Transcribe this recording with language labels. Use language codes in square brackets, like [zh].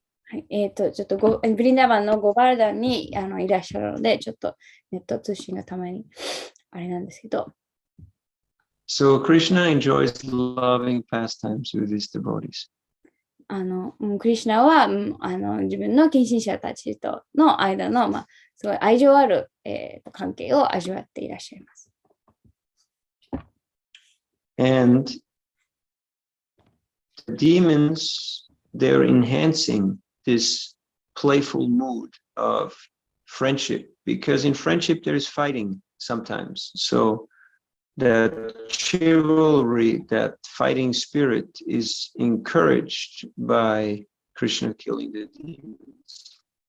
[ja] はい、ちょっとブリンダーバンのゴバルダンにいらっしゃるので、ちょっとネット通信がたまにあれなんですけど。 [en] So Krishna enjoys loving pastimes with his devotees. [ja] クリシュナは自分の近親者たちとの間の、すごい愛情ある、関係を味わっていらっしゃいます。 [en] And the demons, they're enhancing this playful mood of friendship, because in friendship there is fighting sometimes. So that chivalry, that fighting spirit is encouraged by Krishna killing the demons.